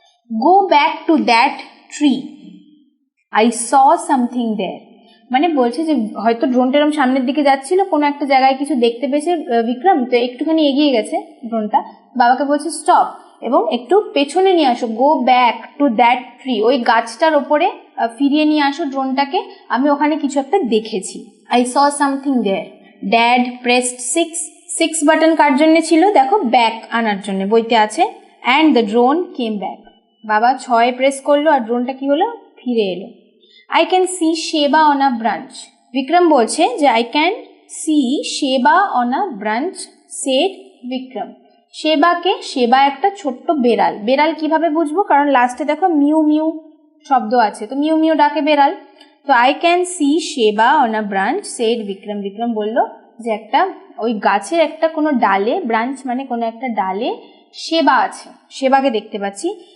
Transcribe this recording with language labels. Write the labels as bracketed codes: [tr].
[en] go back to that tree, I saw something there, [bn] মানে বলছে যে হয়তো ড্রোনটা এরকম সামনের দিকে যাচ্ছিল, কোনো একটা জায়গায় কিছু দেখতে পেয়েছে বিক্রম, তো একটুখানি এগিয়ে গেছে ড্রোনটা, বাবাকে বলছে স্টপ এবং একটু পেছনে নিয়ে আসো, [en] go back to that tree, [bn] ওই গাছটার ওপরে ফিরিয়ে নিয়ে আসো ড্রোনটাকে, আমি ওখানে কিছু একটা দেখেছি। [en] I saw something there. Dad pressed 6 button [bn] কার জন্য ছিল? দেখো ব্যাক আনার জন্য, বইতে আছে। [en] and the drone came back, [bn] বাবা 6 প্রেস করলো আর ড্রোনটা কি হলো? ফিরে এলো। [en] I can see Sheba on a branch. Vikram [bn] বলছে যে [en] I can see Sheba on a branch, said Vikram. [bn] শেবাকে, শেবা একটা ছোট্ট বেড়াল, বেড়াল কিভাবে বুঝবো? কারণ লাস্টে দেখো মিউ মিউ শব্দ আছে, তো মিউ মিউ ডাকে বেড়াল, তো [en] I can see Sheba on a branch, said Vikram. [bn] Vikram বলল যে একটা ওই গাছের একটা কোনো ডালে, ব্রাঞ্চ মানে কোনো একটা ডালে শেবা আছে, শেবাকে দেখতে পাচ্ছি।